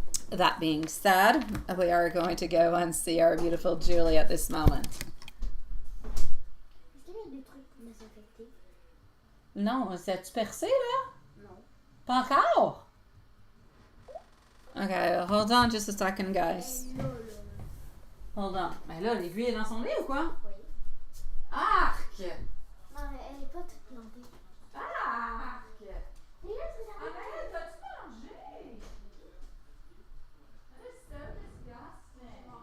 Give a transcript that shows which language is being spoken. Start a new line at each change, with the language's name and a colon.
English: That being said, we are going to go and see our beautiful Julie at this moment.
French: Est-ce qu'il y a des trucs pour désinfecter? Non, c'est-tu percé là? Non. Pas encore?
English: Okay, hold on just a second, guys. Hold on.
French: Mais là, l'aiguille est dans son lit ou quoi? Oui. Arc! Non, mais elle est pas toute plantée. Arc! Et là, tu regardes. Arrête, t'as-tu mangé?
English: That is so disgusting.